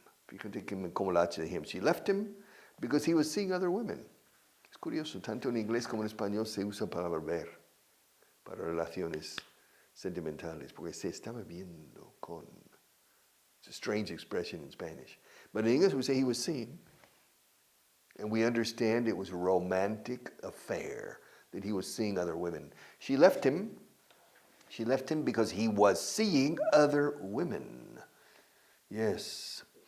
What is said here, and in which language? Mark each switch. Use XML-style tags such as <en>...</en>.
<es>Fíjate como la H de him.</es> <en>She left him because he was seeing other women.</en> <es>Es curioso, tanto en inglés como en español se usa para ver, para relaciones sentimentales, porque se estaba viendo con.</es> <en>It's a strange expression in Spanish. But in English we say he was seeing. And we understand it was a romantic affair, that he was seeing other women. She left him because he was seeing other women. Yes.</en>